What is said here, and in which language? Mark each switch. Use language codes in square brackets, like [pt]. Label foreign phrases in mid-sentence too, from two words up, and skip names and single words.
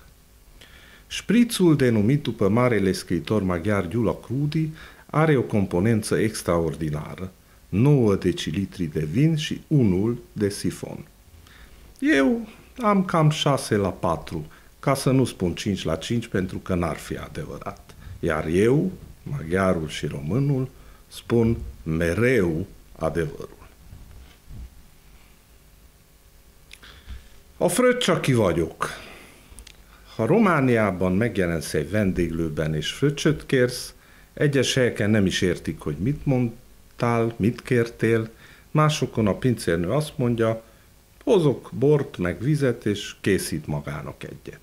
[ro] Șprițul, denumit după marele scriitor maghiar Gyula Krudi, are o componență extraordinară, 9 decilitri de vin și 1 de sifon. Eu am cam 6:4, ca să nu spun 5:5, pentru că n-ar fi adevărat. Iar eu, maghiarul și românul, spun mereu adevărul. [hu] A fröccs, aki vagyok. Ha Romániában megjelensz egy vendéglőben és fröccsöt kérsz, egyes helyeken nem is értik, hogy mit mondtál, mit kértél, másokon a pincérnő azt mondja, hozok bort meg vizet és készít magának egyet.